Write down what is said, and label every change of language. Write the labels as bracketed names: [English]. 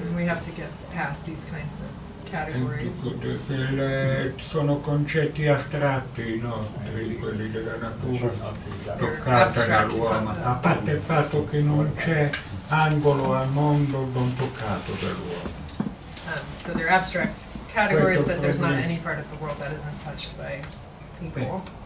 [English] We have to get past these kinds of categories. [Italian] Sono concetti astratti i nostri, quelli della natura toccata dall'uomo, a parte il fatto che non c'è angolo al mondo non toccato dall'uomo. [English] So they're abstract categories, but there's not any part of the world that isn't touched by people.